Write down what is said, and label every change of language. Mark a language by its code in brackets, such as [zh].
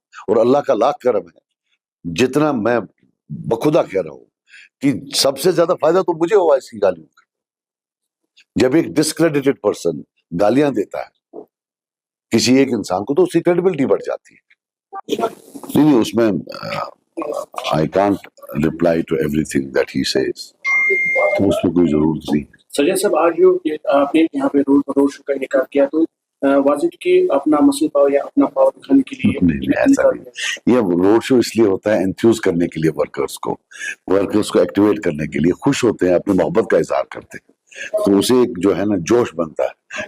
[ur] اور اللہ کا لاکھ کرم ہے، جتنا میں بخدا کہہ رہا ہوں کہ سب سے زیادہ فائدہ تو مجھے ہوا اس کی گالیوں کا. جب ایک ڈسکریڈیٹڈ پرسن گالیاں دیتا ہے کسی ایک انسان کو تو اس کی کریڈیبلٹی بڑھ جاتی ہے. نہیں اس میں [en] I can't reply to everything that he says. [ur] تو اس میں کوئی ضرورت نہیں. سجاد صاحب، آج جو آپ نے یہاں پہ روڈ شو کا انعقاد کیا تو واضح کہ اپنا مسل پاور یا اپنا پاور دکھانے کے لیے نہیں ایسا نہیں. یہ روڈ شو اس لیے ہوتا ہے انتھیوز کرنے کے لیے، ورکرز کو ایکٹیویٹ کرنے کے لیے. خوش ہوتے ہیں، اپنی محبت کا اظہار کرتے ہیں، تو اسے ایک جو ہے نا جوش بنتا ہے.